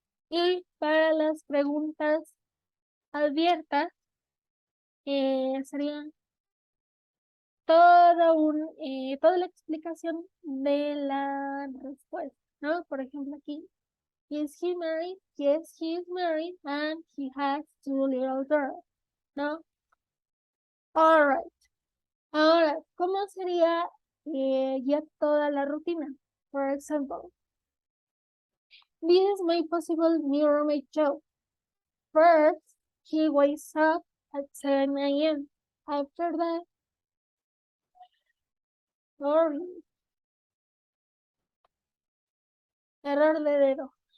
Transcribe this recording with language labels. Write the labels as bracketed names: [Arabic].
[Spanish] Y para las preguntas abiertas sería toda la explicación de la respuesta, ¿no? Por ejemplo, aquí, [English] is he married? Yes, he is married and he has 2 little girls, ¿no? All right. [Spanish] Ahora, ¿cómo sería ya toda la rutina? [English] For example, this is my possible new roommate job. First, he wakes up at 7 a.m. After that, sorry, [Spanish] error de dedo.